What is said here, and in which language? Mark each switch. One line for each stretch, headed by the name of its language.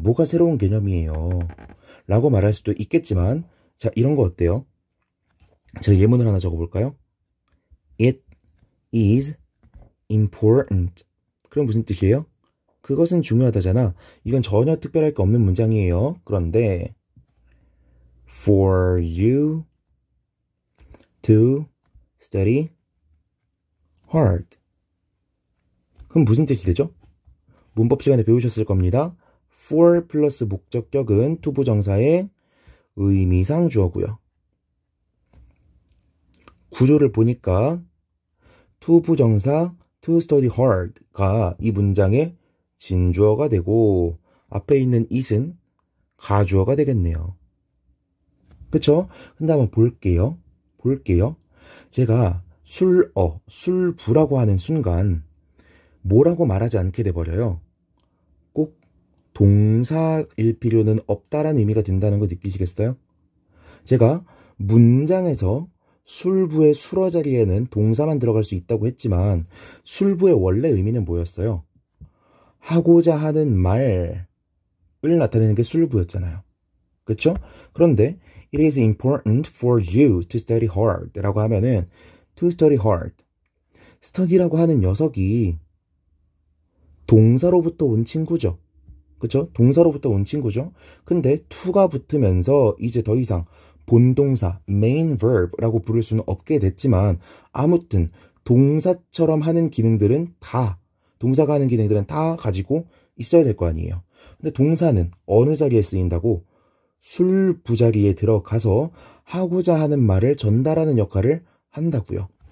Korean: 뭐가 새로운 개념이에요? 라고 말할 수도 있겠지만, 자, 이런 거 어때요? 제가 예문을 하나 적어볼까요?
English: It is important.
Korean: 그럼 무슨 뜻이에요? 그것은 중요하다잖아. 이건 전혀 특별할 게 없는 문장이에요.
English: 그런데 for you to study hard.
Korean: 그럼 무슨 뜻이 되죠? 문법 시간에 배우셨을 겁니다. for 플러스 목적격은 투부정사의 의미상 주어고요. 구조를 보니까 투부정사
English: to study hard
Korean: 가 이 문장의 진주어가 되고 앞에 있는 it은 가주어가 되겠네요. 그쵸? 근데 한번 볼게요. 제가 술부라고 하는 순간 뭐라고 말하지 않게 돼버려요. 꼭 동사일 필요는 없다라는 의미가 된다는 거 느끼시겠어요? 제가 문장에서 술부의 술어 자리에는 동사만 들어갈 수 있다고 했지만 술부의 원래 의미는 뭐였어요? 하고자 하는 말을 나타내는 게 술부였잖아요. 그쵸? 그런데
English: It is important for you to study hard
Korean: 라고 하면은 to study hard, study라고 하는 녀석이 동사로부터 온 친구죠. 그쵸? 동사로부터 온 친구죠. 근데 to가 붙으면서 이제 더 이상 본동사,
English: main verb
Korean: 라고 부를 수는 없게 됐지만 아무튼 동사처럼 하는 기능들은 다, 동사가 하는 기능들은 다 가지고 있어야 될 거 아니에요. 근데 동사는 어느 자리에 쓰인다고? 술부 자리에 들어가서 하고자 하는 말을 전달하는 역할을 한다고요.